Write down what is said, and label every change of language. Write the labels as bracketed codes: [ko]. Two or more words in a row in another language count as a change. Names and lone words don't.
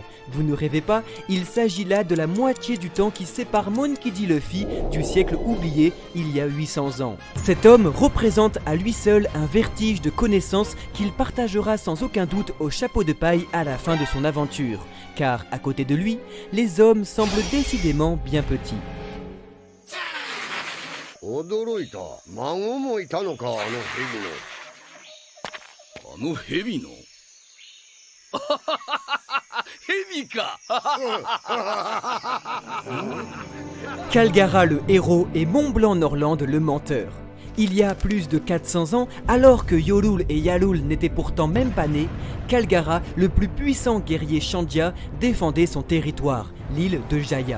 [fr] Vous ne rêvez pas, il s'agit là de la moitié du temps qui sépare Monkey D. Luffy du siècle oublié il y a 800 ans. Cet homme représente à lui seul un vertige de connaissances qu'il partagera sans aucun doute au chapeau de paille à la fin de son aventure. Car à côté de lui, les hommes semblent décidément bien petits. [ja] 驚いた。孫もいたのか、あの蛇の。あの蛇の [fr] Kalgara le héros et Mont-Blanc Norland le menteur. Il y a plus de 400 ans, alors que Yorul et Yalul n'étaient pourtant même pas nés, Kalgara, le plus puissant guerrier Chandya, défendait son territoire, l'île de Jaya.